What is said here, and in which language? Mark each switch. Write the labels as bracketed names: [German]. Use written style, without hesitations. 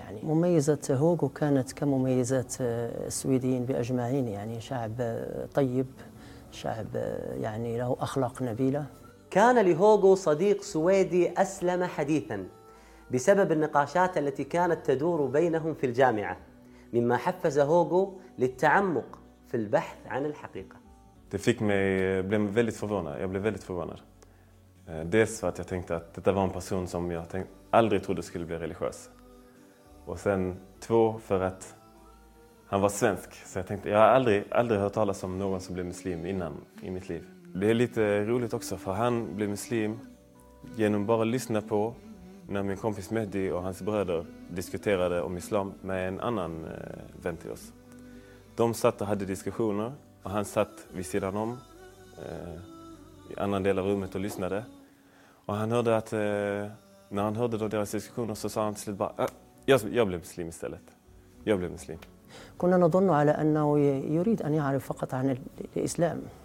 [Arabic] يعني مميزة هوغو كانت كمميزات السويديين بأجمعين، يعني شعب طيب، شعب يعني له أخلاق نبيلة. كان لهوغو صديق سويدي أسلم حديثاً بسبب النقاشات التي كانت تدور بينهم في الجامعة، مما حفز هوغو للتعمق في البحث عن الحقيقة. [Swedish] Det fick mig, jag blev väldigt förvånad. Dels för att jag tänkte att detta var en person som jag aldrig trodde skulle bli religiös. Och sen två, för att han var svensk, så jag tänkte, jag har aldrig hört talas om någon som blev muslim innan i mitt liv. Det är lite roligt också, för han blev muslim genom bara att lyssna på när min kompis Mehdi och hans bröder diskuterade om islam med en annan vän till oss. De satt och hade diskussioner och han satt vid sidan om i annan del av rummet och lyssnade. Och han hörde att när han hörde då deras diskussioner så sa han till slut bara, jag blev muslim istället. Jag blev muslim. [Arabic] كنا نظن على انه يريد ان يعرف فقط عن الاسلام.